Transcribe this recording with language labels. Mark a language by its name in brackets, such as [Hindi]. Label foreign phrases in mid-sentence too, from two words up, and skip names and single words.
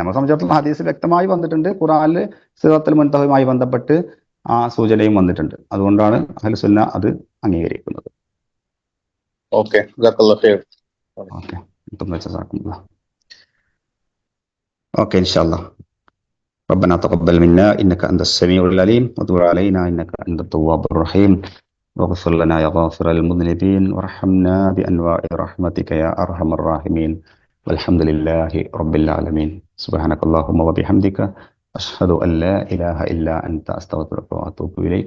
[Malayalam] നമ്മളെ സംബന്ധിച്ചിടത്തോളം ഹദീസിൽ വ്യക്തമായി വന്നിട്ടുണ്ട്, ഖുർആനിൽ സിദ്റത്തുൽ മുൻതഹയുമായി ബന്ധപ്പെട്ട് ആ സൂചനയും വന്നിട്ടുണ്ട്. അതുകൊണ്ടാണ് അഹ്ലുസുന്ന അത് അംഗീകരിക്കുന്നത്. [Arabic] ഓക്കെ, جزاك الله خير. ഓക്കെ, إن شاء الله. ربنا تقبل منا إنك أنت السميع العليم وتب علينا إنك أنت التواب الرحيم واغفر لنا يا غافر المذنبين وارحمنا بأنواع رحمتك يا أرحم الراحمين والحمد لله رب العالمين. سبحانك اللهم وبحمدك أشهد أن لا إله إلا أنت أستغفرك وأتوب إليك.